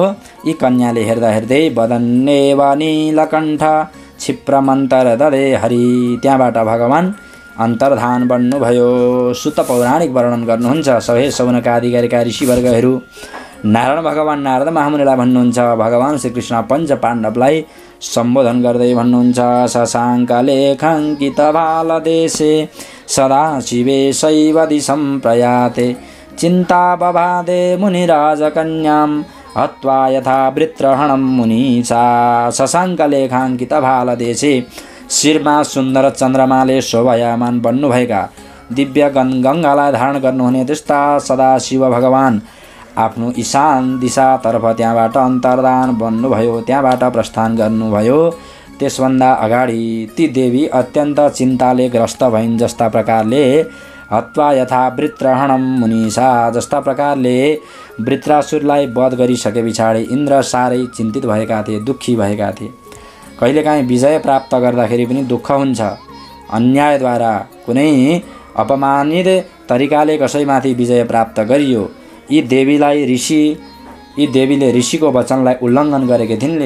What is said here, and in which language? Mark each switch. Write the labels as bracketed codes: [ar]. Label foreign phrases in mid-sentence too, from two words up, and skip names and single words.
[ne] यी कन्याले हेर्दा हेर्दै [sa] वदन्नेव नीलकण्ठ क्षिप्रमन्तर ददे हरि। [ne] त्यहाँबाट भगवान अन्तर्धान बन्नुभयो। सुत पौराणिक वर्णन गर्नुहुन्छ। सबै सौनकादि गरेका ऋषिवर्गहरू नारायण भगवान नारद महामुनिलाई भन्नुहुन्छ, भगवान श्रीकृष्ण पञ्च पाण्डवलाई सम्बोधन गर्दै भन्नुहुन्छ, [sa] शशाङ्क लेखाङ्कित भालदेशे सदा शिवे शैव दिशं प्रयाते चिन्ता बभादे मुनिराजकन्यां हत्वा यथा वृत्रहणं मुनिसा। शशाङ्क लेखाङ्कित भालदेशे [ne] शिरमा सुन्दर चन्द्रमाले शोभायमान बन्नुभएका दिव्य गङ्गालाई धारण गर्नुहुने त्यस्ता सदाशिव भगवान आफ्नो ईशान दिशातर्फ त्यहाँबाट अन्तर्धान बन्नुभयो, त्यहाँबाट प्रस्थान गर्नुभयो। त्यसभन्दा अगाडि ती देवी अत्यन्त चिन्ताले ग्रस्त भइन्। जस्ता प्रकारले [sa] हत्वा यथा वृत्रहणम मुनिसा, [ne] जस्ता प्रकारले वृत्रासुरलाई वध गरिसके पछाडि इन्द्र साह्रै चिन्तित भएका थिए, दुःखी भएका थिए। कहिलेकाहीँ विजय प्राप्त गर्दाखेरि पनि दुःख हुन्छ। अन्यायद्वारा कुनै अपमानित तरिकाले कसैमाथि विजय प्राप्त गरियो, यी देवीले ऋषिको वचनलाई उल्लङ्घन गरेकी थिइन्।